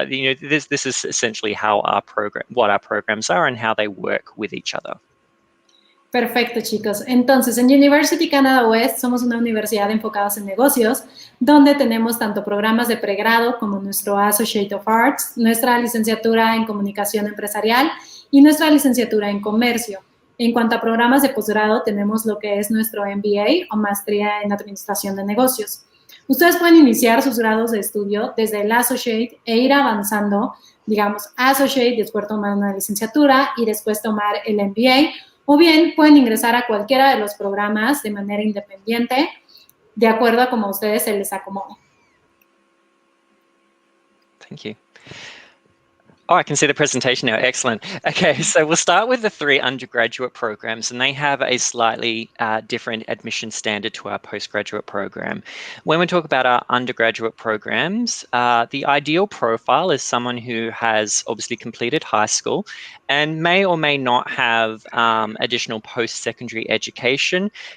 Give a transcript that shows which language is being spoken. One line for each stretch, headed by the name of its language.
English: But this is essentially what our programs are and how they work with each other.
Spanish: Perfecto, chicos. Entonces, en University Canada West somos una universidad enfocados en negocios, donde tenemos tanto programas de pregrado como nuestro Associate of Arts, nuestra licenciatura en Comunicación Empresarial y nuestra licenciatura en Comercio. En cuanto a programas de posgrado, tenemos lo que es nuestro MBA o Maestría en Administración de Negocios. Ustedes pueden iniciar sus grados de estudio desde el Associate e ir avanzando, digamos, Associate, después tomar una licenciatura y después tomar el MBA, o bien pueden ingresar a cualquiera de los programas de manera independiente, de acuerdo a como a ustedes se les acomode.
English: Thank you. Oh, I can see the presentation now. Excellent. Okay, so we'll start with the 3 undergraduate programs, and they have a slightly different admission standard to our postgraduate program. When we talk about our undergraduate programs, the ideal profile is someone who has obviously completed high school and may or may not have additional post-secondary education.